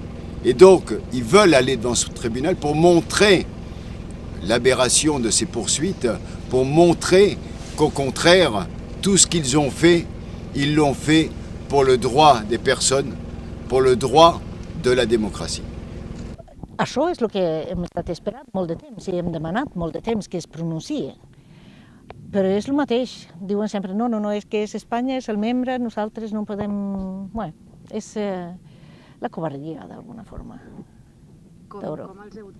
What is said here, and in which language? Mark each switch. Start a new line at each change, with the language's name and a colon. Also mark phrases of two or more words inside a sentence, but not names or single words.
French: Et donc, ils veulent aller devant ce tribunal pour montrer l'aberration de ces poursuites, pour montrer qu'au contraire, tout ce qu'ils ont fait, ils l'ont fait pour le droit des personnes, pour le droit de la démocratie.
Catalan: Això és el que hem estat esperant molt de temps i hem demanat molt de temps que es pronunciï. Però és el mateix. Diuen sempre, no, és que és Espanya, és el membre, nosaltres no podem... Bé, és la covardia, d'alguna forma, d'Europa.